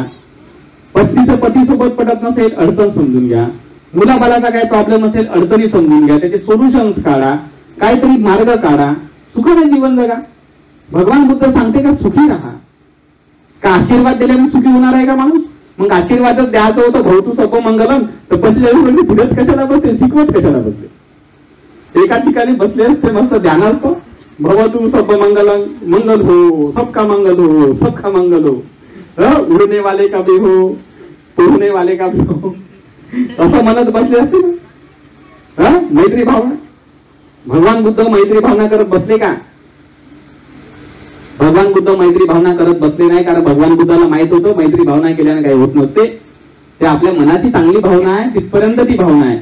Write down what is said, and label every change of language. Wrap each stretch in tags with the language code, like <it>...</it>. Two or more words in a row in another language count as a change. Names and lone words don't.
<mr>पत्नीचं पतीसोबत पटत नसेल, अडचण समजून घ्या. मुलाबालाचा काय प्रॉब्लेम असेल, अडचणी समजून घ्या, त्याचे सोल्युशन्स काढा, काहीतरी मार्ग काढा, सुखाने जीवन जगा. भगवान बुद्ध सांगते का सुखी राहा. का आशीर्वाद दिल्याने सुखी होणार आहे का माणूस? मग आशीर्वादच द्यायचं होतं</mr> <pi>भवतु सको मंगलम,</pi> <mr>तर 45 म्हणजे फिरत कशाला बसले, शिकवत कशाला बसले? एका ठिकाणी बसले असते मस्त ध्यानार्थ,</mr> <pi>भवतु सब मंगलम,</pi> <hi>मंगल हो, सबका मंगल हो, सबका मंगल हो, उडने वाले का भी हो, तोडने वाले का भी हो,</hi> <mr>असं म्हणत बसले असते ना. मैत्री भावना. भगवान बुद्ध मैत्री भावना करत बसले का? भगवान बुद्ध मैत्री भावना करत बसले नाही. कारण भगवान बुद्धाला माहित होतं मैत्री भावना केल्याने काही होत नसते. ते आपल्या मनाची चांगली भावना आहे, तिथपर्यंत ती भावना आहे.</mr>